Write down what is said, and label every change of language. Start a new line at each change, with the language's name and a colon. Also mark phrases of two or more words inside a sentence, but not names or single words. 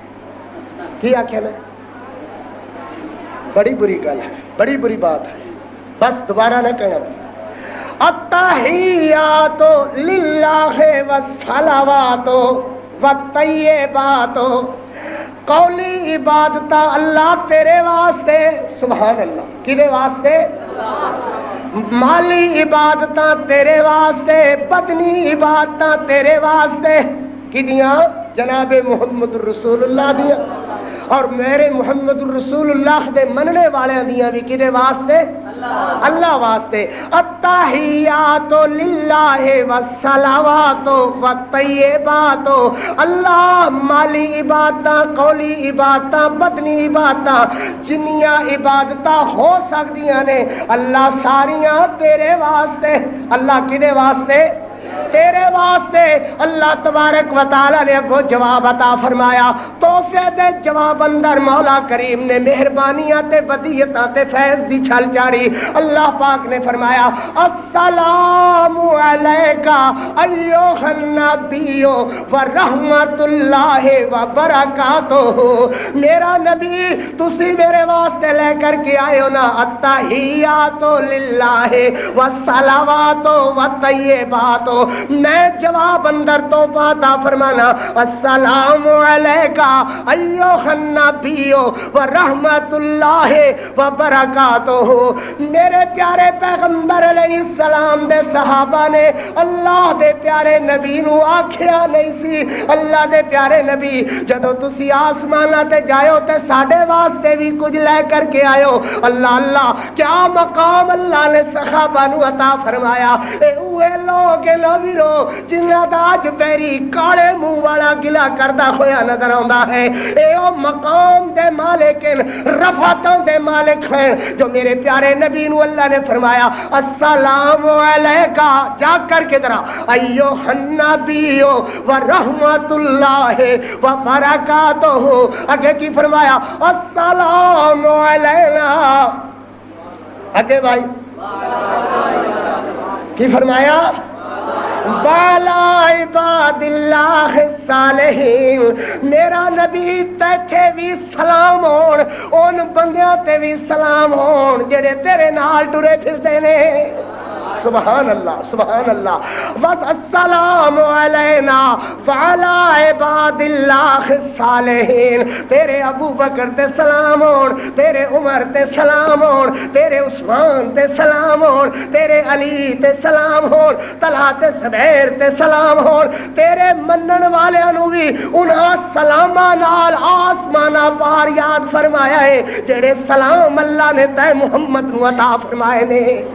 Punjabi: بڑی بری گل ہے بڑی بری بات ہے بس دوبارہ نہ کہنا
Arabic: التحیات للہ والصلوات والطیبات
Punjabi: قولی عبادت اللہ تیرے واسطے
Arabic: سبحان اللہ
Punjabi: کدے واسطے مالی عبادت تیرے واسطے بدنی عبادت تیرے واسطے کدیاں جناب محمد رسول اللہ دیا اور میرے محمد الرسول اللہ دے مننے والے دیاں بھی کدے واسطے اللہ واسطے
Arabic: التحیات للہ والصلوات والطیبات
Punjabi: اللہ مالی عبادتاں قولی عبادتاں بدنی عبادتاں جنیاں عبادتاں ہو سکدیاں نے اللہ ساریاں تیرے واسطے اللہ کدے واسطے تیرے واسطے
Arabic: اللہ تبارک و تعالی
Punjabi: نے اگو جواب عطا فرمایا تحفے دے جواب اندر مولا کریم نے مہربانیاں تے ودیعتاں تے فیض دی چھل چاڑی اللہ پاک نے فرمایا
Arabic: السلام علیکا ایھا النبی ورحمت اللہ وبرکاتہ
Punjabi: میرا نبی تسی میرے واسطے لے کر کے آئے ہو نا
Arabic: التحیات للہ والصلوات والطیبات
Punjabi: میں جواب اندر توبہ عطا فرمانا
Arabic: السلام علیکا ایھا النبی و رحمت اللہ و برکاتہ.
Punjabi: میرے پیارے پیغمبر علیہ السلام دے صحابہ نے اللہ دے پیارے نبی نو آکھیا نہیں سی اللہ دے پیارے نبی جدو تسی آسمانہ تے جائیو تے ساڈے واسطے بھی کچھ لے کر کے آئیو. اللہ اللہ کیا مقام اللہ نے صحابہ نو عطا فرمایا. اے اوے لوگ لویرو جنہاں دا اج بیری کالے منہ والا گلا کردا ہویا نظر آندا ہے. اے او مقام دے مالک رفعتوں دے مالک ہیں جو میرے پیارے نبی نو اللہ نے فرمایا
Arabic: السلام علیکا
Punjabi: جا کر کے ذرا
Arabic: ایھا النبی و رحمت اللہ و برکاتہ.
Punjabi: آگے کی فرمایا
Arabic: السلام علینا.
Punjabi: آگے بھائی کی فرمایا
Arabic: بالا عباد اللہ الصالحین.
Punjabi: میرا نبی تیتھے بھی سلام ہون ان بندیاں تے بھی سلام ہون جڑے تیرے نال ٹرے پھردے نے.
Arabic: سبحان اللہ سبحان اللہ. بس السلام علینا وعلی عباد اللہ الصالحین.
Punjabi: تیرے ابو بکر تے سلام ہون تیرے عمر تے سلام ہون تیرے عثمان تے سلام ہون تیرے علی تے سلام ہون طلحہ تے زبیر تے سلام ہون تیرے منن والیاں نو بھی انہاں سلاماں نال آسماناں پار یاد فرمایا ہے جڑے سلام اللہ نے تے محمد نو عطا فرمائے نے.